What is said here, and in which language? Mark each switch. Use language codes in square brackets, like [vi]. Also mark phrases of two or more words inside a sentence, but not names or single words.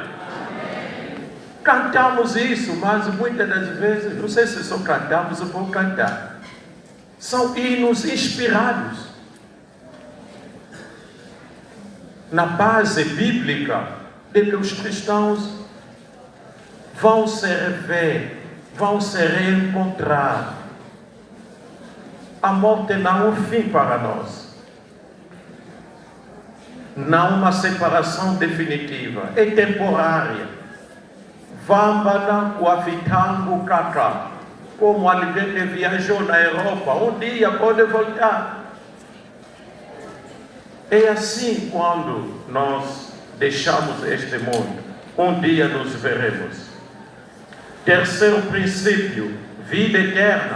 [pt] Cantamos isso, mas muitas das vezes, não sei se só cantamos ou por cantar, são hinos inspirados na base bíblica de que os cristãos vão se rever, vão se reencontrar. A morte não é um fim para nós, não uma separação definitiva, é temporária. [kmb] Vambana kuafitangu kaka, [pt] como alguém que viajou na Europa, um dia pode voltar. É assim quando nós deixamos este mundo, um dia nos veremos. Terceiro princípio, vida eterna.